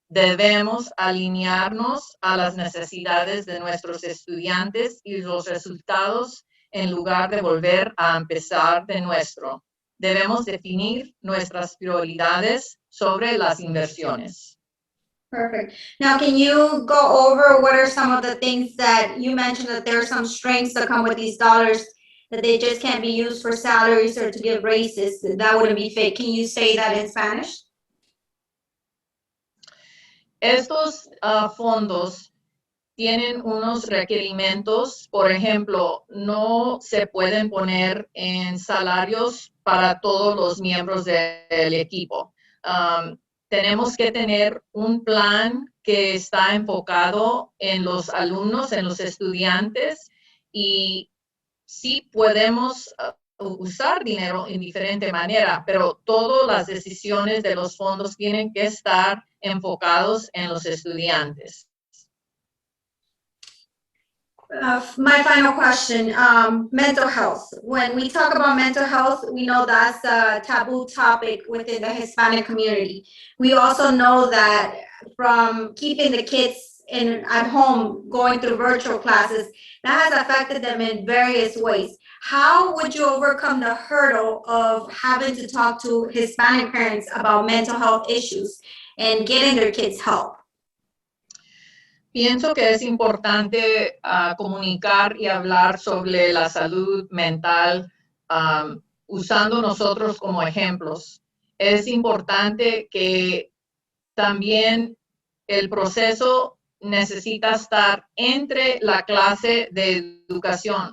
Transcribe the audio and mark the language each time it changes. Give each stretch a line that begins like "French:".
Spanish: Debemos alinearnos a las necesidades de nuestros estudiantes y los resultados en lugar de volver a empezar de nuestro. Debemos definir nuestras prioridades sobre las inversiones.
English: Perfect. Now, can you go over what are some of the things that you mentioned that there are some strings that come with these dollars that they just can't be used for salaries or to give raises? That wouldn't be fit. Can you say that in Spanish?
Spanish: Estos fondos tienen unos requerimientos, por ejemplo, no se pueden poner en salarios para todos los miembros del equipo. Tenemos que tener un plan que está enfocado en los alumnos, en los estudiantes, y sí podemos usar dinero en diferente manera, pero todas las decisiones de los fondos tienen que estar enfocados en los estudiantes.
English: My final question, mental health. When we talk about mental health, we know that's a taboo topic within the Hispanic community. We also know that from keeping the kids at home, going through virtual classes, that has affected them in various ways. How would you overcome the hurdle of having to talk to Hispanic parents about mental health issues and getting their kids help?
Spanish: Pienso que es importante comunicar y hablar sobre la salud mental usando nosotros como ejemplos. Es importante que también el proceso necesita estar entre la clase de educación.